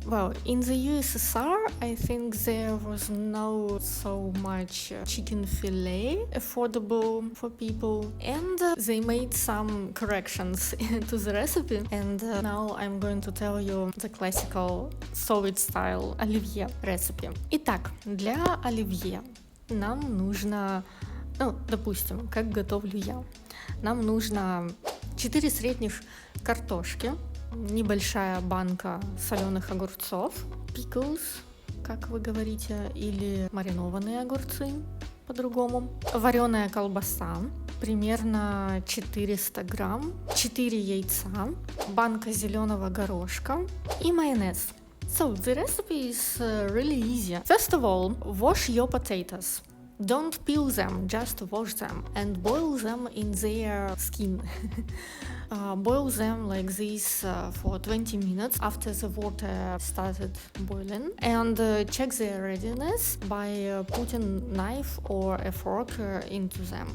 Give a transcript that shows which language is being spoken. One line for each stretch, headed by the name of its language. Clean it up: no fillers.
English: Well, in the USSR, I think there was no so much chicken fillet affordable for people, and they made some corrections to the recipe. And now I'm going to tell you the classical Soviet-style оливье recipe.
Russian: Итак, для оливье нам нужно, допустим, как готовлю я. Нам нужно 4 средних картошки, небольшая банка соленых огурцов, pickles, как вы говорите, или маринованные огурцы по-другому, вареная колбаса, примерно 400 грамм, 4 яйца, банка зеленого горошка и майонез.
English: So, the recipe is really easy. First of all, wash your potatoes. Don't peel them, just wash them and boil them in their skin. Boil them like this for 20 minutes after the water started boiling, and check their readiness by putting knife or a fork into them.